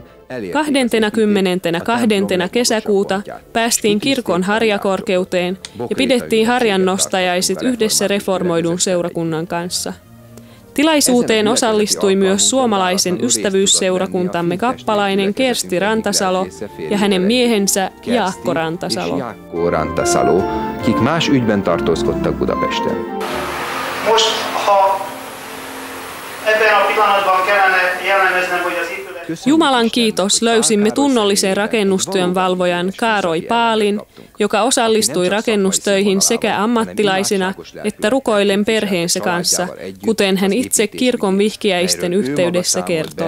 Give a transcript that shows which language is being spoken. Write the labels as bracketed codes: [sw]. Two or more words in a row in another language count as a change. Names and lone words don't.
[fi] 22. kesäkuuta päästiin kirkon harjakorkeuteen ja pidettiin harjannostajaiset yhdessä reformoidun seurakunnan kanssa. Tilaisuuteen osallistui myös suomalaisen ystävyysseurakuntamme kappalainen Kersti Rantasalo ja hänen miehensä Jaakko Rantasalo. [hu] Kik más ügyben tartózkodtak Budapesten. Most, ha [fi] Jumalan kiitos, löysimme tunnollisen rakennustyön valvojan Kaaroi Paalin, joka osallistui rakennustöihin sekä ammattilaisina että rukoillen perheensä kanssa, kuten hän itse kirkon vihkiäisten yhteydessä kertoi.